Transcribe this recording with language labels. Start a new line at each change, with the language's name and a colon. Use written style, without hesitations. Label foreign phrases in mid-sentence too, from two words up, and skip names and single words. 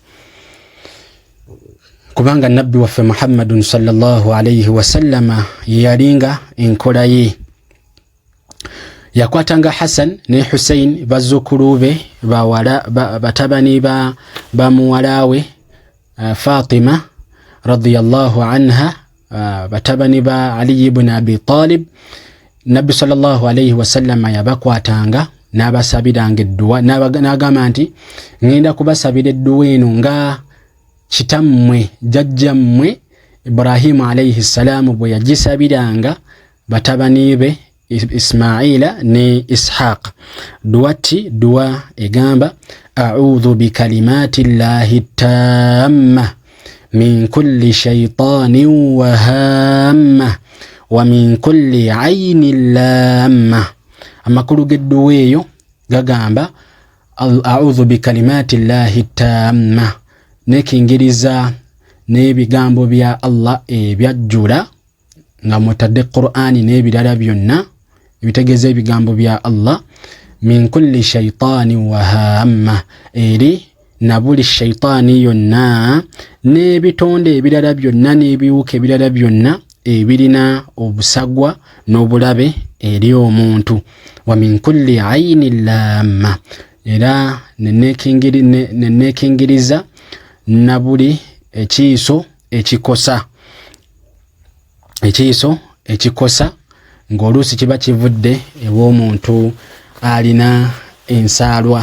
Ganda: Kubanga Nabbi waffe Muhammadun
Arabic: صلى الله عليه وسلم
Ganda: yalinga enkola ye. Yakwatanga Hassan ne Hussein bazzukulu be batabani ba muwala we Fatima
Arabic: رضي الله عنها,
Ganda: batabani ba Ali ibn Abi Talib. Nabbi
Arabic: صلى الله عليه وسلم
Ganda: yabakwatanga n'abasabiranga edduwa, n'agamba nti ngenda kubasabira edduwa eno nga kitammwe jjajjammwe Ibrahimu
Arabic: عليه السلام
Ganda: bwe yagisabiranga batabani be Ismaila ne Ishaq. Duwa egamba
Arabic: أعوذ بكلمات الله التامة من كل شيطان وهامة ومن كل عين لامة.
Ganda: Amakulu g'edduwa eyo gagamba
Arabic: أعوذ بكلمات الله التامة,
Ganda: nekingiriza n'ebigambo bya Allah ebyajjula nga mutadde Qur'ani n'ebirala byonna ebitegeeza ebigambo bya Allah.
Arabic: من كل شيطان وهامة,
Ganda: eri na buli shaytaani yonna n'ebitonde ebirala byonna n'ebiwuka ebirala byonna ebirina obusagwa n'obulabe eri omuntu.
Arabic: ومن كل عين لامة,
Ganda: era nenekingiriza na buli ekiiso ekikosa ng'oluusi kiba kivudde ew'omuntu alina ensaalwa.